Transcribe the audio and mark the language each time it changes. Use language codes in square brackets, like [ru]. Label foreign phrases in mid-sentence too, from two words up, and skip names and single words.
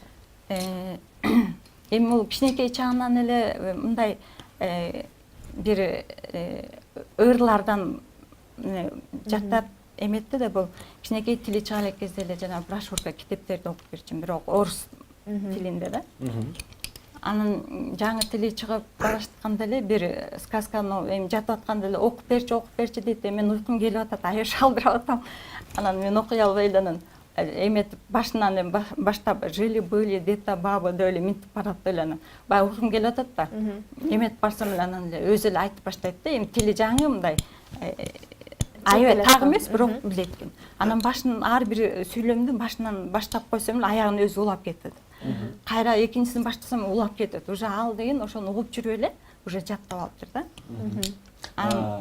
[ky] Эми бул кичинекей чагынан эле мындай бир ырлардан жаттап эметти да, бул кичинекей тили чыга элек кезде эле жана брошюрка китептерди окуп берчүмүн, бирок орус тилинде да. Анын жаңы тили чыгып баратканда эле бир сказканы эми жатып атканда эле окуп берчи дейт. Мен уйкум келип атат, аяш шалдырап атам. Анан мен окуй албай эле анан эметип башынан баштап [ru] жили-были дета бабы [ky] деп эле минтип барат эле анан. Баягы уйкум келип атат да. Эметип барсам эле анан эле өзү эле айтып баштайт да. Эми тили жаңы мындай аябай так эмес, бирок билет экен. Анан башын ар бир сүйлөмдү башынан баштап койсом эле аягын өзү улап кетет. Кайра экинчисин баштасам улап кетет. Уже ал деген ошону угуп жүрүп эле уже жаттап алыптыр да.